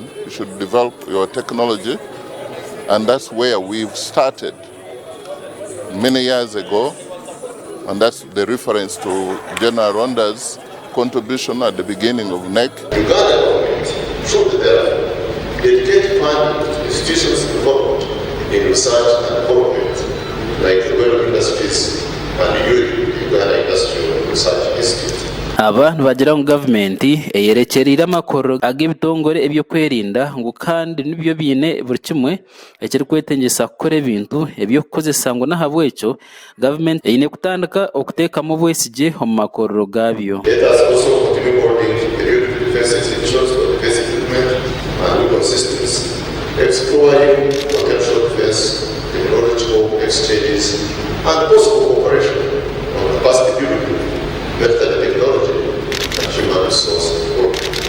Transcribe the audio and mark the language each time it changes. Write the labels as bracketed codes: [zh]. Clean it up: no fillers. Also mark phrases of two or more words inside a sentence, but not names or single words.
[en] You should develop your technology, and that's where we've started many years ago, and that's the reference to General Ronda's contribution at the beginning of NEC. Uganda government should dedicate funding to institutions involved in research and development, like the Well Industries and the Uganda Industrial Research Institute. [nyn] Abantu bagira mu gavumenti eyerekerera Amakorero ag'ebitongore ebyo kwerinda ngo kandi nibyo bine buri kimwe ekiri kwetengesa gukora ebintu ebyo kukozesa ngo nahabwekyo gavumenti eyine kutandika okuteka mu bwesige mu Makorero gabyo. [en] Let us also continue building the defense institutions for defense equipment and weapon systems, exploring potential defense technological exchanges and possible cooperation on capacity building, method technology, and human resource development.